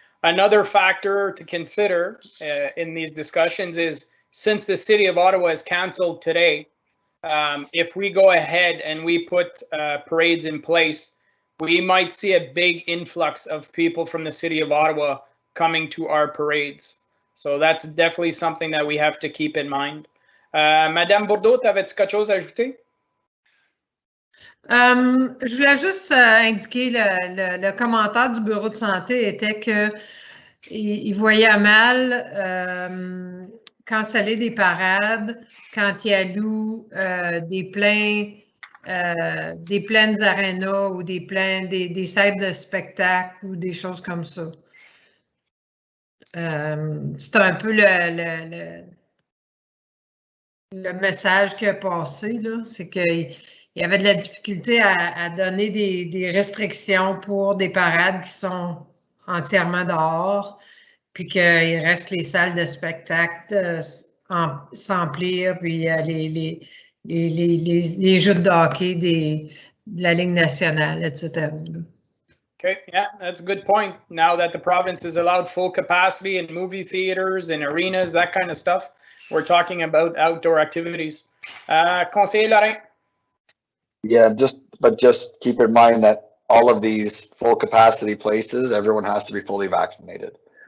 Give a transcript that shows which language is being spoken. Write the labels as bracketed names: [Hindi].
[English] Another factor to consider in these discussions is, since the city of Ottawa has canceled today, if we go ahead and we put parades in place, we might see a big influx of people from the city of Ottawa coming to our parades. So that's definitely something that we have to keep in mind. [French] Madame Bourdeau, t'avais-tu quelque chose à ajouter? Je voulais juste indiquer le commentaire du bureau de santé était que il voyait mal canceller des parades quand il alloue des pleines arénas ou des salles de spectacle ou des choses comme ça. C'est un peu le message qui a passé, là, c'est qu'il y avait de la difficulté à donner des restrictions pour des parades qui sont entièrement dehors, puis qu'il reste les salles de spectacle s'emplir, puis les jeux de hockey de la Ligue nationale, etc. [English] Okay, yeah, that's a good point. Now that the province has allowed full capacity in movie theaters and arenas, that kind of stuff, we're talking about outdoor activities. [French] Conseiller Lorrain? [English] Yeah, just keep in mind that all of these full capacity places, everyone has to be fully vaccinated.